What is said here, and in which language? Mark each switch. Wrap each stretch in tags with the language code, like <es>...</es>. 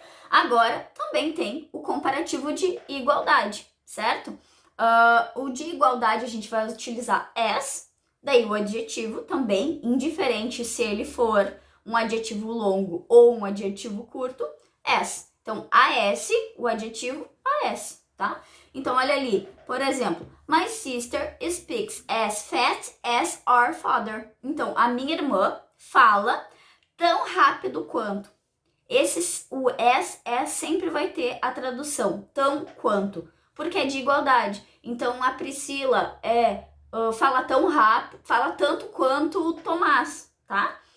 <pt>Agora, também tem o comparativo de igualdade, certo? O de igualdade a gente vai utilizar as, daí o adjetivo também, indiferente se ele for um adjetivo longo ou um adjetivo curto, as. Então, as, o adjetivo, as, tá? Então, olha ali, por exemplo,</pt> <en>my sister speaks as fast as our father.</en> <pt>Então, a minha irmã fala tão rápido quanto. O as sempre vai ter a tradução tão quanto, porque é de igualdade. Então a Priscila fala tão rápido, fala tanto quanto o Tomás, tá?</pt>